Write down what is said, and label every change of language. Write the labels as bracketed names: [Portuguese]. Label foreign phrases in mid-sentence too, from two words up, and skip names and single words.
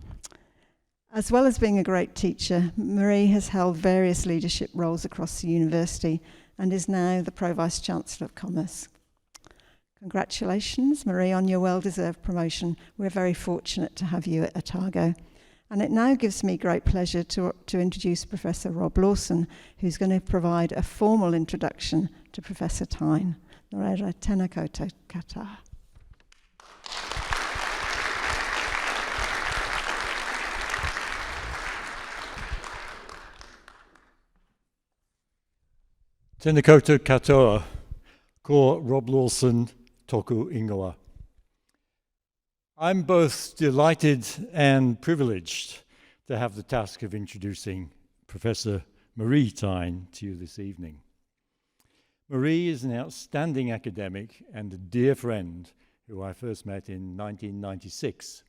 [English] As well as being a great teacher, Maree has held various leadership roles across the university and is now the Pro Vice-Chancellor of Commerce. Congratulations, Maree, on your well-deserved promotion. We're very fortunate to have you at Otago. And it now gives me great pleasure to introduce Professor Rob Lawson, who's going to provide a formal introduction to Professor Thyne. [Māori] Nō reira, tēnā koutou katoa. Tēnā koutou katoa, ko Rob Lawson toku ingoa. [English] I'm both delighted and privileged to have the task of introducing Professor Maree Thyne to you this evening. Maree is an outstanding academic and a dear friend who I first met in 1996.